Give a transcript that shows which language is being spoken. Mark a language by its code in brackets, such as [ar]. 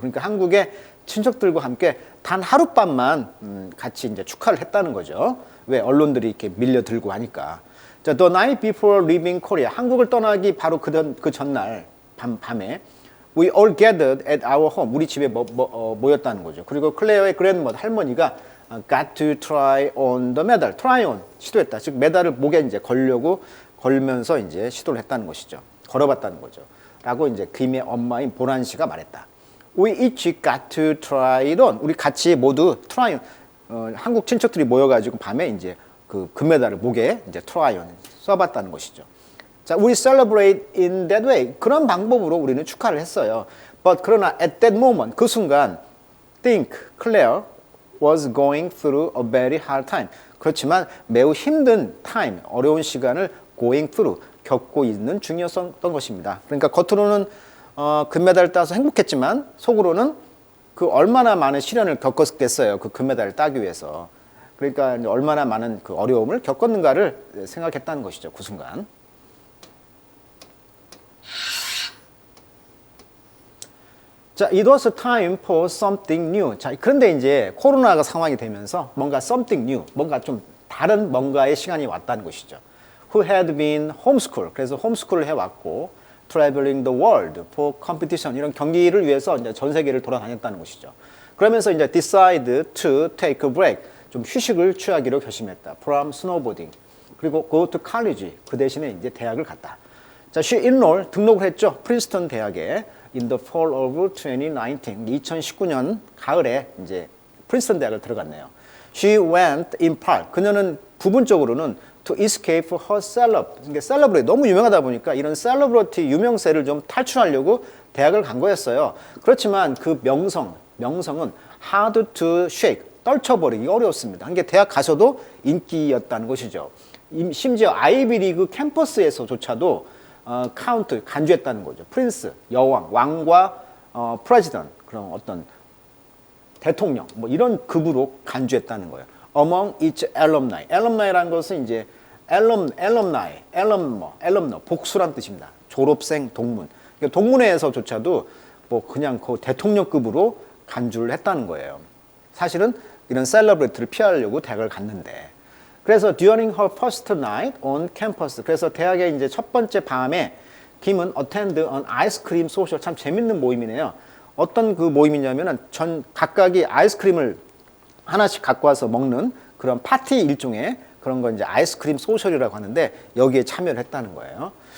[ko] 그러니까 한국의 친척들과 함께 단 하룻밤만 같이 이제 축하를 했다는 거죠. 왜? 언론들이 이렇게 밀려들고 하니까. 자, [en] the night before leaving Korea. [ko] 한국을 떠나기 바로 그 전날 밤에 [en] We all gathered at our home. [ko] 우리 집에 모였다는 거죠. [en] 그리고 클레어의 grandmother, 할머니가 got to try on the medal. [ko] try on, 시도했다. 즉, 메달을 목에 이제 걸면서 이제 시도를 했다는 것이죠. 걸어봤다는 거죠. 라고 이제 김의 엄마인 보란 씨가 말했다. [en] We each got to try it on. [ko] 우리 같이 모두 try on. 한국 친척들이 모여가지고 밤에 이제 그 금메달을 목에 이제 try on 써봤다는 것이죠. [en] 자, we celebrate in that way. [ko] 그런 방법으로 우리는 축하를 했어요. [en] But 그러나 at that moment, 그 순간, think Claire was going through a very hard time. [ko] 그렇지만 매우 힘든 time, 어려운 시간을 going through, 겪고 있는 중이었던 것입니다. 그러니까 겉으로는 금메달을 따서 행복했지만 속으로는 그 얼마나 많은 시련을 겪었겠어요. 그 금메달을 따기 위해서. 그러니까 얼마나 많은 그 어려움을 겪었는가를 생각했다는 것이죠. 그 순간. [en] 자, it was time for something new. [ko] 자, 그런데 이제 코로나가 상황이 되면서 뭔가 something new, 뭔가 좀 다른 뭔가의 시간이 왔다는 것이죠. [en] Who had been homeschool. [ko] 그래서 홈스쿨을 해왔고, [en] traveling the world for competition. [ko] 이런 경기를 위해서 이제 전 세계를 돌아다녔다는 것이죠. 그러면서 이제 [en] decide to take a break. [ko] 좀 휴식을 취하기로 결심했다. [en] From snowboarding. [ko] 그리고 [en] go to college. [ko] 그 대신에 이제 대학을 갔다. 자, [en] she enrolled [ko] 등록을 했죠. 프린스턴 대학에 [en] in the fall of 2019. [ko] 2019년 가을에 이제 프린스턴 대학을 들어갔네요. [en] She went in part. [ko] 그녀는 부분적으로는 [en] to escape her [ko] 그러니까 celebrity 너무 유명하다 보니까 이런 celebrity 유명세를 좀 탈출하려고 대학을 간 거였어요. 그렇지만 그 명성은 [en] hard to shake. [ko] 떨쳐버리기 어려웠습니다. 그러니까 대학 가서도 인기였다는 것이죠. 심지어 아이비리그 캠퍼스에서조차도 카운트 간주했다는 거죠. 프린스, 여왕, 왕과 프레지던트 그런 어떤 대통령 뭐 이런 급으로 간주했다는 거예요. [en] Among its alumni. [ko] alumni라는 것은 이제 alumni, 복수란 뜻입니다. 졸업생, 동문. 그러니까 동문회에서조차도 뭐 그냥 그 대통령급으로 간주를 했다는 거예요. 사실은 이런 셀러브리티를 피하려고 대학을 갔는데. [en] 그래서 during her first night on campus. [ko] 그래서 대학의 이제 첫 번째 밤에 김은 [en] attend an ice cream social. [ko] 참 재밌는 모임이네요. 어떤 그 모임이냐면은 각각이 아이스크림을 하나씩 갖고 와서 먹는 그런 파티 일종의 그런 거 이제 아이스크림 소셜이라고 하는데 여기에 참여를 했다는 거예요.